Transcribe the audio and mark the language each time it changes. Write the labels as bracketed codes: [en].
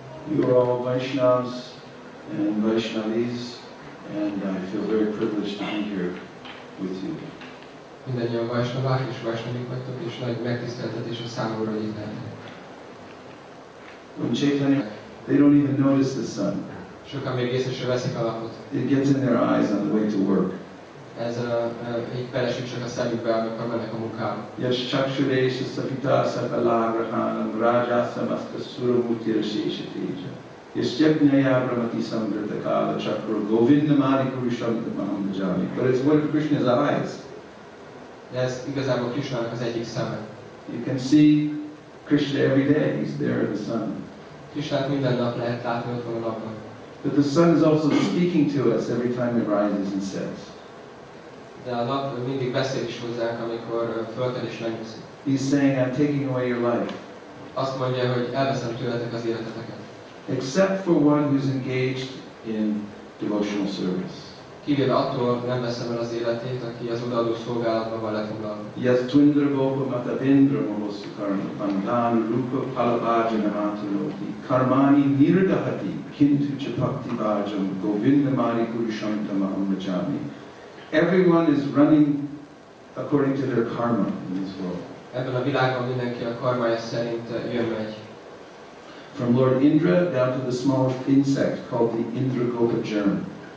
[en] You are all Vaishnavas and Vaishnavis, and I feel very privileged to be here with you. [hu] Mindennyian Vaisnavák és Vaisnavik vagytok, és nagy megtiszteltetés a számomra, hogy itt lehetek. [en] When Chaitanya, they don't even notice the sun. [hu] Sokan még észre sem veszik a napot. [en] It gets in their eyes on the way to work. [hu] Ez így belesik csak a szemükbe, amikor mennek a munkába. [sa] Yash chakshuresha sapita sakalagrahanam rajasa maska suramutirashesha teja. Yastyajnaya Brahmati Samvrita Kala Chakra Govindamadi Purusham Maham Bhajami. [en] But it's one of Krishna's eyes. [hu] De ez igazából Krishnának az egyik szeme. [en] You can see Krishna every day. He's there in the sun. [hu] Krishnát minden nap lehet látni, ott van a napban. [en] But the sun is also speaking to us every time it rises and sets. [hu] De a nap mindig beszél is hozzánk, amikor fölkel és lenyugszik. [en] He's saying, I'm taking away your life. [hu] Azt mondja, hogy elveszem tőletek az életeteket. [en] Except for one who's engaged in devotional service. [hu] Kivéve attól nem veszem el az életét, aki az odaadó szolgálatban van lefoglalva. [sa] Yas Twindra Gopa Matavendra Mohosukarma Pandan Rupa Palabhajana Matanoti Karmani Nirdahati Kintu Chapakti Bhajam Govindamari Purushantamaham Bhajami. [en] Everyone is running according to their karma in this world. [hu] Ebben a világban mindenki a karmája szerint jön-megy. [en] From Lord Indra down to the smallest insect called the Indragopa germ.